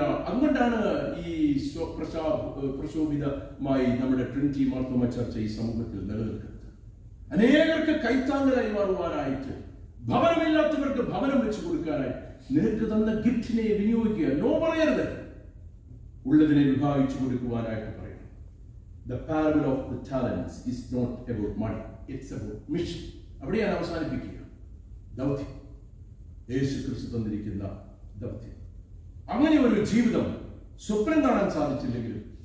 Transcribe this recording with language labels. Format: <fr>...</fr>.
<ml>അതുകൊണ്ടാണ് ഈ പ്രശോഭിതമായി നമ്മുടെ ട്രിനിറ്റി മാർത്തോമ ചർച്ച ഈ സമൂഹത്തിൽ നിലനിൽക്കുന്നത്. അനേകർക്ക് കൈത്താങ്ങലായി മാറുവാനായിട്ട്, ഭവനമില്ലാത്തവർക്ക് ഭവനം വെച്ച് കൊടുക്കാനായി നിനക്ക് തന്ന ഗിഫ്റ്റിനെ വിനിയോഗിക്കുക. നോ പറയരുത്. ഉള്ളതിനെ വിഭാഗിച്ചു കൊടുക്കുവാനായിട്ട് പറയണം.</ml> <en>The parable of the talents is not about money. It's about mission.</en> <ml>അവിടെയാണ് അവസാനിപ്പിക്കുക. ദൗത്യം, യേശു ക്രിസ്തു തന്നിരിക്കുന്ന ദൗത്യം. അങ്ങനെ ഒരു ജീവിതം സ്വപ്നം കാണാൻ സാധിച്ചില്ലെങ്കിലും</ml>